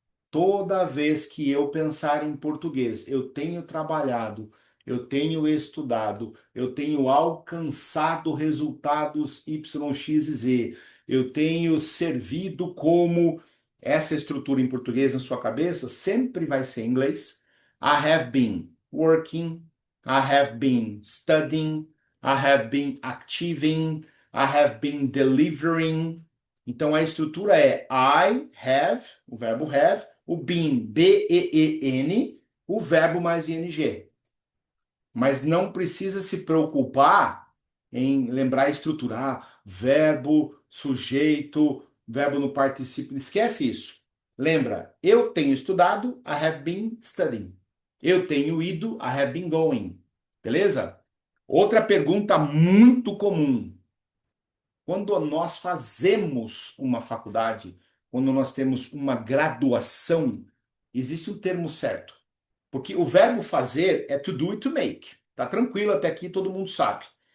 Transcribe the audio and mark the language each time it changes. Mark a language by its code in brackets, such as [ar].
[pt] Toda vez que eu pensar em português, eu tenho trabalhado, eu tenho estudado, eu tenho alcançado resultados Y, X e Z, eu tenho servido como essa estrutura em português na sua cabeça, sempre vai ser em inglês. [en] I have been working, I have been studying, I have been achieving, I have been delivering. [pt] Então a estrutura é I have, o verbo have, o been, B-E-E-N, o verbo mais ing. Mas não precisa se preocupar em lembrar e estruturar verbo, sujeito, verbo no particípio. Esquece isso. Lembra, eu tenho estudado, [en] I have been studying. [pt] Eu tenho ido, [en] I have been going. [pt] Beleza? Outra pergunta muito comum. Quando nós fazemos uma faculdade, quando nós temos uma graduação, existe um termo certo. Porque o verbo fazer é to do e to make. Tá tranquilo até aqui, todo mundo sabe.